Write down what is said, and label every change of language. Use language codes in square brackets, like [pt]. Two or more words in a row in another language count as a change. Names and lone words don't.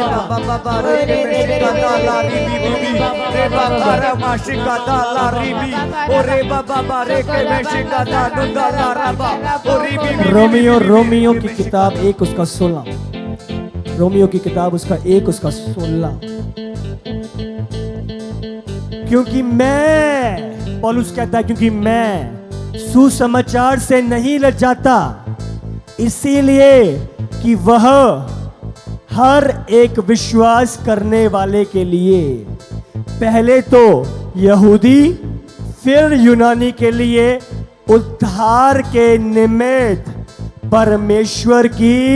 [hi] बाबा बाबा रे के मेशिका ला रिबी बिबी रे बाबा रा माशिका ला रिबी ओ रे बाबा बाबा रे के मेशिका दा नुदा ला रबा ओ रिबी बिबी रोमियो की किताब 1 उसका 16। रोमियो की किताब उसका 1 उसका 16। क्योंकि मैं, पौलुस कहता है, क्योंकि मैं सुसमाचार से नहीं लजाता, इसीलिए कि वह हर एक विश्वास करने वाले के लिए, पहले तो यहूदी फिर यूनानी के लिए उद्धार के निमित्त परमेश्वर की